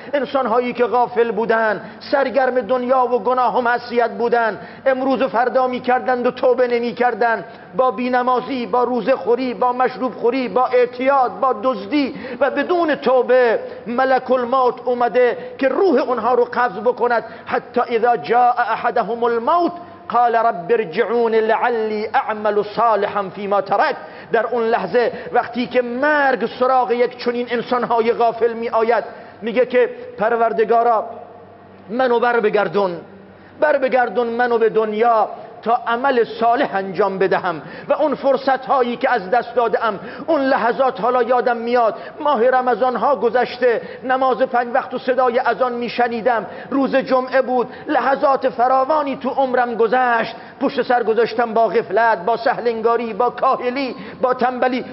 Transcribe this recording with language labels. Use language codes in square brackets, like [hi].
[fa] انسان هایی که غافل بودن، سرگرم دنیا و گناه و معصیت بودن، امروز و فردا می کردند و توبه نمی کردند، با بینمازی، با روزه خوری، با مشروب خوری، با اعتیاد، با دزدی و بدون توبه، ملک الموت اومده که روح اونها رو قبض بکند. [ar] حتی اذا جاء احدهم الموت قال رب ارجعون لعلی اعمل صالحا فيما ترک. [fa] در اون لحظه وقتی که مرگ سراغ یک چنین انسانهای غافل می آید، میگه که پروردگارا منو بر بگردون، بر بگردون منو به دنیا تا عمل صالح انجام بدهم. و اون فرصت هایی که از دست دادم، اون لحظات، حالا یادم میاد ماه رمضان ها گذشته، نماز پنج وقت و صدای اذان می شنیدم، روز جمعه بود، لحظات فراوانی تو عمرم گذشت، پشت سر گذاشتم با غفلت، با سهلنگاری، با کاهلی، با تنبلی.